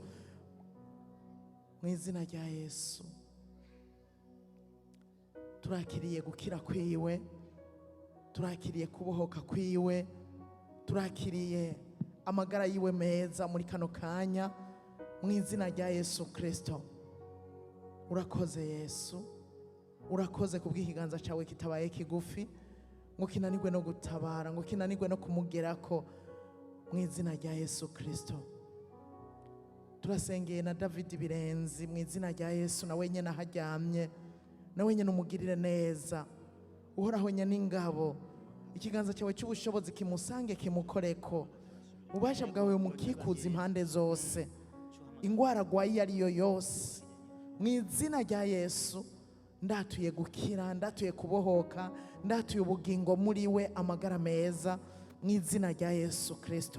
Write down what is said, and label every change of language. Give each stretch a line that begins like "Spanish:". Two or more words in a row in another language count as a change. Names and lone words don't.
Rundi: Mu izina rya Yesu turakiriye gukira kwiwe, turakiriye kubohoka kwiwe, turakiriye amagara yiwe meza muri kano kanya mu izina rya Yesu Kristo. Urakoze Yesu, urakoze kubw'ikiganza cyawe kitabaye kigufi ngo kinanirwe no gutabara, ngo kinanirwe no kumugerako mu izina rya Yesu Kristo. Turasengeye na David Birenzi mu izina rya Yesu, na wenyine aharyamye, na wenyine umugirire neza, uhoraho nyene ingabo, ikiganza cyawe cy'ubushobozi kimusange kimukoreko, ubasha bwawe mukikuza impande zose, ingwara gwayi ariyo yose mu izina rya Yesu ndatuye gukira, ndatuye kubohoka, ndatuye ubugingo muri we, amagara meza mu izina rya Yesu Kristo.